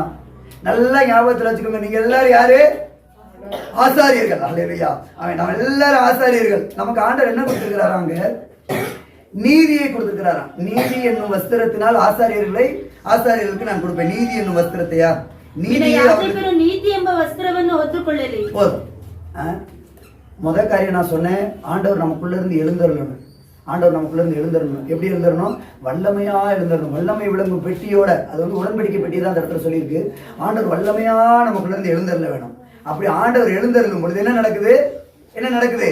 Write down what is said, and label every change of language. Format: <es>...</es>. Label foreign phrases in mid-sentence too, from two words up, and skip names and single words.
<ta>நல்லா ஞாபகத்தில் வச்சுக்கோங்க. நீங்க எல்லாரும் யாரு? ஆசாரியர்கள். அல்லேலூயா. நம்ம எல்லாரும் ஆசாரியர்கள். நமக்கு ஆண்டவர் என்ன கொடுத்திருக்கிறாராங்க? நீதியை கொடுத்திருக்கிறாராம். நீதி என்னும் வஸ்திரத்தினால் ஆசாரியர்களுக்கு நான் கொடுப்பேன். நீதி என்னும் வஸ்திரத்தையா?</ta> <kn>நீதி ಎಂಬ ವಸ್ತ್ರವನ್ನು ಹೊತ್ತುಕೊಳ್ಳಲಿ.</kn> <ta>போதும். முதல் காரியம் நான் சொன்னேன், ஆண்டவர் நமக்குள்ள இருந்து எழுந்தருளணும். எப்படி எழுந்தரணும்? வல்லமையா எழுந்தரணும். வல்லமை விளங்கும் பெட்டியோட, அது வந்து உடன்படிக்கை பெட்டி தான் அந்த இடத்துல சொல்லியிருக்கு. ஆண்டவர் வல்லமையா நமக்குள்ள இருந்து எழுந்தருள வேணும். அப்படி ஆண்டவர் எழுந்தருளும் பொழுது என்ன நடக்குது?</ta>